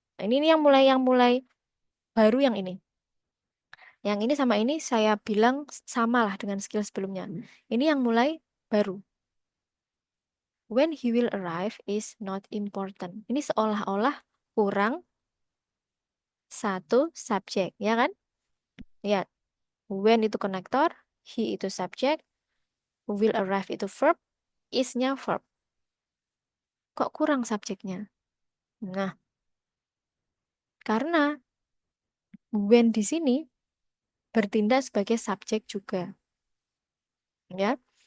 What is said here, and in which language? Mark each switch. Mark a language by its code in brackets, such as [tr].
[id] Ini yang mulai baru yang ini. Yang ini sama ini saya bilang sama lah dengan skill sebelumnya. Ini yang mulai baru. [en] When he will arrive is not important. [id] Ini seolah-olah kurang satu subjek, ya kan? Ya, when itu konektor, he itu subjek, will arrive itu verb, is-nya verb. Kok kurang subjeknya? Nah, karena when di sini bertindak sebagai subjek juga, ya.